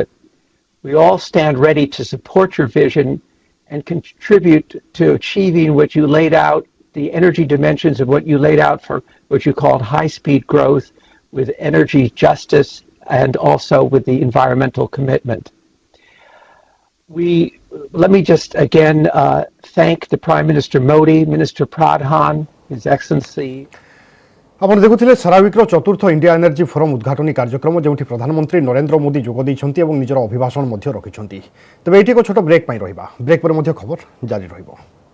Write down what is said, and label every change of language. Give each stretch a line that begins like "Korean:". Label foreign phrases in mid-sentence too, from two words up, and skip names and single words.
English: We all stand ready to support your vision and contribute to achieving what you laid out, the energy dimensions of what you laid out for what you called high-speed growth with energy justice and also with the environmental commitment. Let me just again thank the Prime Minister Modi, Minister Pradhan, His Excellency.
Odia: ଆପଣ ଦେଖୁଥିଲେ ସେରାୱିକ୍ର ଚତୁର୍ଥ ଇଣ୍ଡିଆ ଏନର୍ଜି ଫୋରମ୍ ଉଦ୍ଘାଟନୀ କାର୍ଯ୍ୟକ୍ରମ ଯେଉଁଠି ପ୍ରଧାନମନ୍ତ୍ରୀ ନରେନ୍ଦ୍ର ମୋଦି ଯୋଗ ଦେଇଛନ୍ତି ଏବଂ ନିଜର ଅଭିଭାଷଣ ମଧ୍ୟ ରଖିଛନ୍ତି। ତେବେ ଏଇଠି ଏକ ଛୋଟ ବ୍ରେକ୍ ପାଇଁ ରହିବା। ବ୍ରେକ୍ ପରେ ମଧ୍ୟ ଖବର ଜାରି ରହିବ।